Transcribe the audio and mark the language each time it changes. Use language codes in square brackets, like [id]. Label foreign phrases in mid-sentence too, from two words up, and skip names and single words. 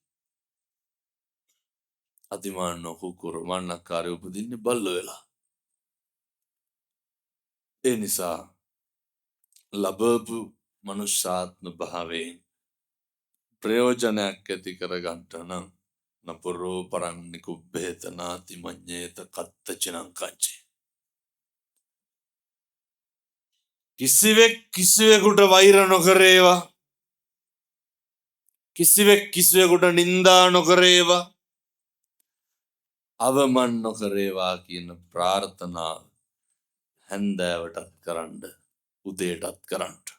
[si] අතිමාන්න කුකුර මාන්නක්කාරය උපදින්නේ බල්ලෝ වෙලා. ඒ නිසා ලැබපු මනුෂ්‍යාත්ම භාවයෙන් ප්‍රයෝජනයක් ඇති කරගන්නට නම් [pi] නපුරෝ පරං නිකුබ්බේත නාති මඤ්ඤේත කත්තචනං කංචේ. [si] කිසිවෙක් කිසිවෙකුට වෛර නොකරේවා. කිසිවෙක් කිසිවෙකුට නින්දා නොකරේවා. අවමන් නොකරේවා කියන ප්‍රාර්ථනාව හැන්දෑවටත් කරන්න උදේටත් කරන්න.